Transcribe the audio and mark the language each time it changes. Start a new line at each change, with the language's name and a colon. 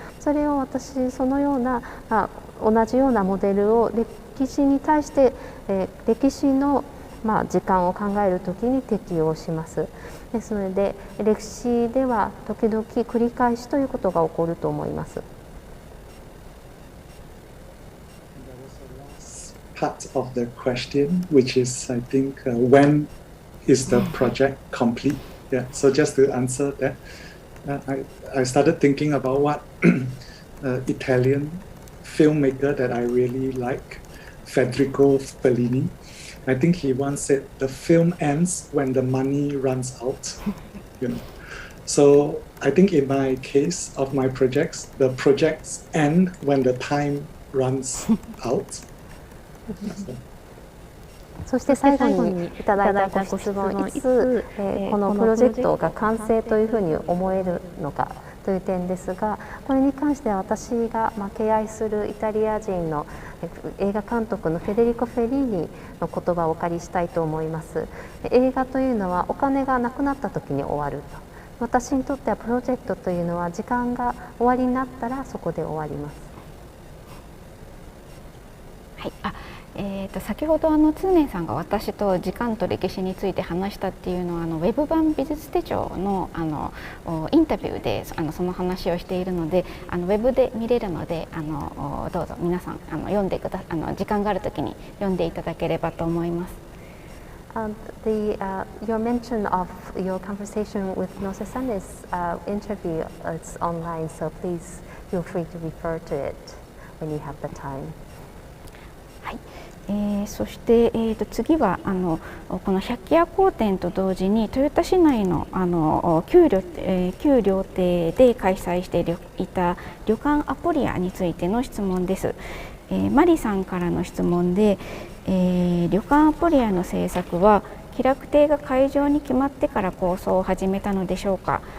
Japanese: それを私そのような同じようなモデルを歴史に対して、歴史の時間を考えるときに適用します。ですので歴史では時々繰り返しということが起こると思います。
English: Part of the question, which is, I think, when is the project complete? Yeah. So just to answer that, I started thinking about what Italian filmmaker that I really like, Federico Fellini. I think he once said, "The film ends when the money runs out." So I think in my case of my projects, the projects end when the time runs out.
Japanese: そして最後にいただいたご質問、いつこのプロジェクトが完成というふうに思えるのかという点ですが、これに関しては私が敬愛するイタリア人の映画監督のフェデリコ・フェリーニの言葉をお借りしたいと思います。映画というのはお金がなくなった時に終わると。私にとってはプロジェクトというのは時間が終わりになったらそこで終わります。はい、先ほどツーネンさんが私と時間と歴史について話したっていうのはウェブ版美術手帳のインタビューでその話をしているのでウェブで見れるのでどうぞ皆さん読んで時間があるときに読んでいただければと思います。
English: Your mention of your conversation with Nose-san is interview. It's online, so please feel free to refer to it when you have the time.
Japanese: はい、そして、次はこの百鬼夜行展と同時に豊田市内の旧料亭で開催していた旅館アポリアについての質問です。マリさんからの質問で、旅館アポリアの制作は喜楽亭が会場に決まってから構想を始めたのでしょうか。